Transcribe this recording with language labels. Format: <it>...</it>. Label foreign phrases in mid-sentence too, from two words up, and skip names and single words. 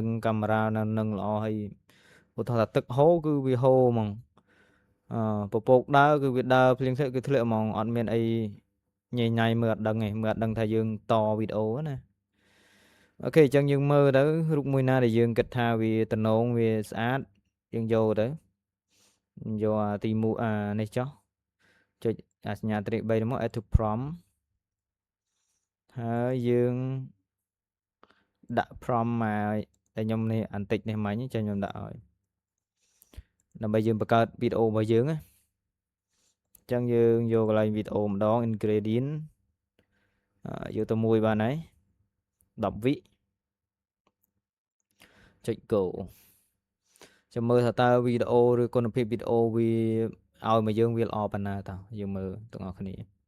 <km>កាមេរ៉ានៅនឹងល្អហើយឧទាហរណ៍ថាទឹកហូរគឺវាហូរហ្មងពពកដើរគឺវាដើរភ្លៀងធ្លាក់គឺធ្លាក់ហ្មងអត់មានអីញ៉ៃញ៉ៃមើលអត់ដឹងទេមើលអត់ដឹងថាយើងតវីដេអូណាអូខេអញ្ចឹងយើងមើលទៅរូបមួយណាដែលយើងគិតថាវាតំណងវាស្អាតយើងយកទៅយកទី1នេះចុះចុចសញ្ញាត្រី3ហ្នឹងមក</km> <en>add to prompt</en> <km>ហើយយើងដាក់ prompt មកតែខ្ញុំនេះអានតិចនេះមិញចាំខ្ញុំដាក់ឲ្យដើម្បីយើងបង្កើតវីដេអូរបស់យើងណាអញ្ចឹងយើងយកកន្លែងវីដេអូម្ដង ingredient យកទៅមួយបានហើយ10វិចុច go ចាំមើលថាតើវីដេអូឬគុណភាពវីដេអូវាឲ្យមកយើងវាល្អប៉ុណ្ណាតើយើងមើលទាំងអស់គ្នា</km>